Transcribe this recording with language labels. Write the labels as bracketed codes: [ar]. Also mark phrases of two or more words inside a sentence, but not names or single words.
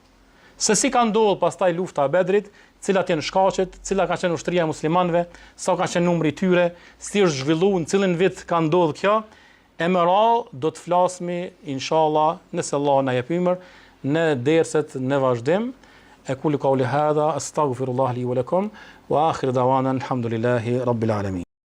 [sq] Se si ka ndodhur pastaj lufta e Bedrit, cilat janë shkaqet, cila ka qenë ushtria e muslimanëve, sa ka qenë numri i tyre, si është zhvilluar, në cilin vit ka ndodhur kjo, e më radh do të flasmi inshallah, nëse Allah na jep ymër, në derset në vazhdim. [ar] أقول قولي هذا أستغفر الله لي ولكم وآخر دعوانا الحمد لله رب العالمين.